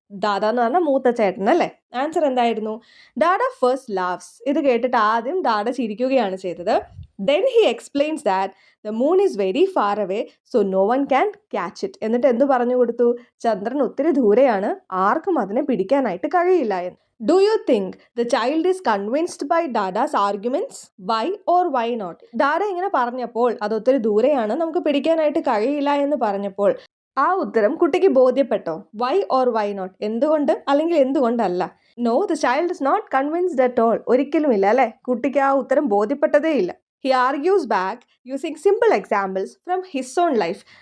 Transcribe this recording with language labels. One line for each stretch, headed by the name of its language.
Malayalam: ദാദ എന്ന് പറഞ്ഞാൽ മൂത്ത ചേട്ടൻ അല്ലേ? ആൻസർ എന്തായിരുന്നു? ദാദ
English: First laughs.
Malayalam: ഇത് കേട്ടിട്ട് ആദ്യം ദാദ ചിരിക്കുകയാണ് ചെയ്തത്.
English: Then he explains that the moon is very far away so no one can catch it.
Malayalam: എന്നിട്ട് എന്ത് പറഞ്ഞു കൊടുത്തു? ചന്ദ്രൻ ഒത്തിരി ദൂരെയാണ്, ആർക്കും അതിനെ പിടിക്കാനായിട്ട് കഴിയില്ല എന്ന്.
English: Do you think the child is convinced by Dada's arguments? Why or why not?
Malayalam: ദാദ ഇങ്ങനെ പറഞ്ഞപ്പോൾ അതൊത്തിരി ദൂരെയാണ്, നമുക്ക് പിടിക്കാനായിട്ട് കഴിയില്ല എന്ന് പറഞ്ഞപ്പോൾ ആ ഉത്തരം കുട്ടിക്ക് ബോധ്യപ്പെട്ടോ?
English: why or why not,
Malayalam: എന്തുകൊണ്ട് അല്ലെങ്കിൽ എന്തുകൊണ്ടല്ല?
English: No, the child is not convinced at all.
Malayalam: ഒരിക്കലുമില്ല അല്ലേ? കുട്ടിക്ക് ആ ഉത്തരം ബോധ്യപ്പെട്ടതേ ഇല്ല.
English: He argues back using simple examples from his own life.